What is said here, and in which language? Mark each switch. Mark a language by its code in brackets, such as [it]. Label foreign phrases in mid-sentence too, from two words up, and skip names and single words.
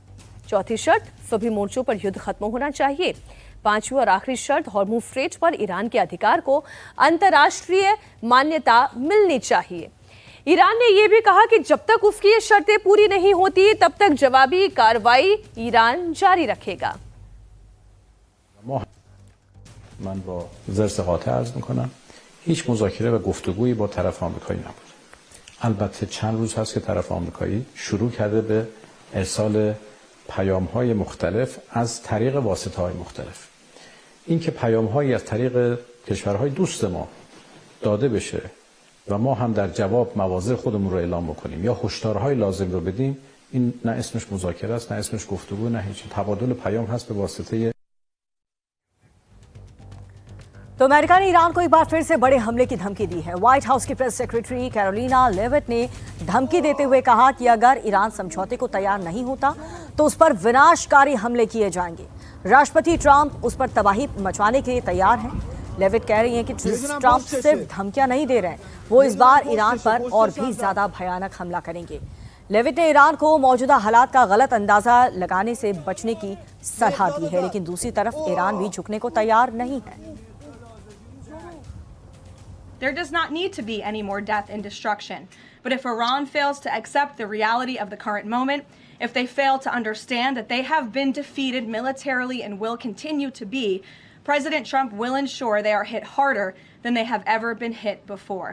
[hi] चौथी शर्त, सभी मोर्चों पर युद्ध खत्म होना चाहिए। 5वीं और आखिरी शर्त, हॉर्मुज स्ट्रेट पर ईरान के अधिकार को अंतर्राष्ट्रीय मान्यता मिलनी चाहिए। ईरान ने यह भी कहा कि जब तक उसकी ये शर्तें पूरी नहीं होती तब तक जवाबी कार्रवाई ईरान जारी रखेगा। [fa] من با زرس قاطع عرض میکنم هیچ مذاکره و گفتگویی با طرف آمریکایی نبود. البته چند روز هست که طرف آمریکایی شروع کرده به ارسال پیام‌های مختلف از طریق واسطه‌های مختلف. این که پیام‌هایی از طریق کشورهای دوست ما داده بشه و ما هم در جواب مواضع خودمون رو اعلام بکنیم یا هشدارهای لازم رو بدیم، این نه اسمش مذاکره است، نه اسمش گفتگو، نه هیچ. تبادل پیام هست به واسطه. [hi] तो अमेरिका ने ईरान को एक बार फिर से बड़े हमले की धमकी दी है। व्हाइट हाउस की [en] press secretary [hi] कैरोलिना लेविट ने धमकी देते हुए कहा कि अगर ईरान समझौते को तैयार नहीं होता तो उस पर विनाशकारी हमले किए जाएंगे। राष्ट्रपति ट्रंप उस पर तबाही मचवाने के लिए तैयार हैं। लेविट कह रही हैं कि ट्रंप सिर्फ धमकियां नहीं दे रहे हैं, वो इस बार ईरान पर और भी ज्यादा भयानक हमला करेंगे। लेविट ने ईरान को मौजूदा हालात का गलत अंदाजा लगाने से बचने की सलाह दी है, लेकिन दूसरी तरफ ईरान भी झुकने को तैयार नहीं है। [en] There does not need to be any more death and destruction. But if Iran fails to accept the reality of the current moment, if they fail to understand that they have been defeated militarily and will continue to be, President Trump will ensure they are hit harder than they have ever been hit before.